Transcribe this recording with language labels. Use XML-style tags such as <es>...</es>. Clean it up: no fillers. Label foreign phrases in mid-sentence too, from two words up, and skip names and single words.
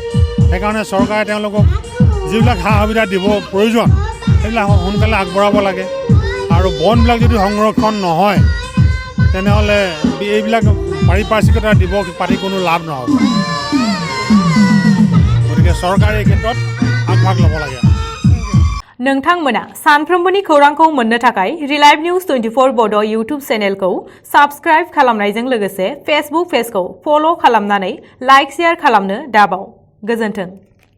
<as>সেইকাৰণে চৰকাৰে তেওঁলোকক যিবিলাক সা সুবিধা দিব প্ৰয়োজন সেইবিলাক সোনকালে আগবঢ়াব লাগে। আৰু বনবিলাক যদি সংৰক্ষণ নহয় তেনেহ'লে এইবিলাক পাৰিপাৰ্শ্বিকতা দিৱস পাতি কোনো লাভ নহ'ব। গতিকে চৰকাৰে এই ক্ষেত্ৰত আগভাগ ল'ব লাগে।</as> <brx>नोंथांमोना सानफ्रोमबोनि खौरांखौ मोननो थाखाय रिलाइव न्यूज 24 बड' यूट्यूब चेनेलखौ साबस्क्राइब खालामनायजों लोगोसे</brx> <en>Facebook pagekhou</en> <brx>फल' खालामनानै</brx> <en>like share</en> <brx>खालामनो दाबाव। गोजोन्थों।</brx>